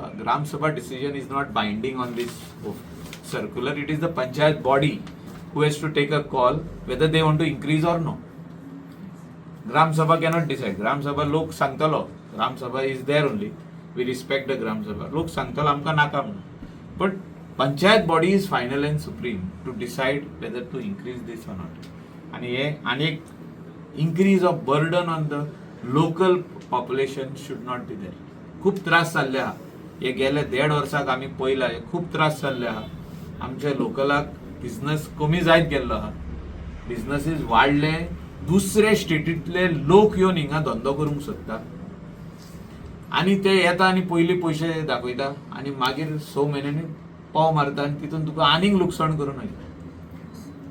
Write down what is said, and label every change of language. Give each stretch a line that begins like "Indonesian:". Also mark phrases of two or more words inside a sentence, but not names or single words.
English: Gram Sabha decision is not binding on this circular. It is the Panchayat body who has to take a call whether they want to increase or no. Gram Sabha cannot decide. Gram Sabha lok
Konkani: सांगतलो.
English: Gram Sabha is there only. We respect the Gram Sabha.
Konkani: Lok सांगतलो आमका नाका म्हणून.
English: But Panchayat body is final and supreme to decide whether to increase this or not.
Konkani: आणि हे अनेक
English: increase of burden on the local population should not be there.
Konkani: खूप त्रास चालले हा. हे गेल्या 1.5 वर्षाक आम्ही पळयला खूप त्रास चालले हा. आमच्या लोकलाक बिझनेस कमी जायत गेल्लो हा. बिझनेसीस वाडले. दुसरे स्टेटीतले लोक येवन हिंगा धंदो करूंक सोदता आणि ते येता आणि पयलीं पयशे दाखयता आणि मागीर 6 म्हयन्यांनी पाव मारता आणि तितून तुका आनीक लुकसाण करून वयता.